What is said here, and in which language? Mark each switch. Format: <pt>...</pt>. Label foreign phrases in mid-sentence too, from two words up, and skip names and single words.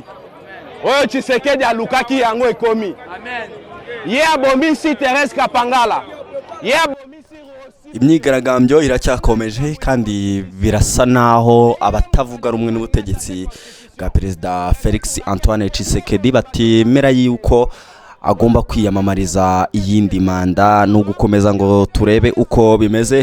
<ln>Oyo Tshisekedi alukaki yango ekomi. Amen. Ye abomisi Thérèse Kapangala. Ye abomisi Rossi.</ln> <rw>Imyigaragambyo iracyakomeje kandi birasa naho abatavuga rumwe n'ubutegetsi bwa Perezida Felix Antoine Tshisekedi batemera yuko agomba kwiyamamariza iyindi manda no gukomeza ngo turebe uko bimeze.</rw>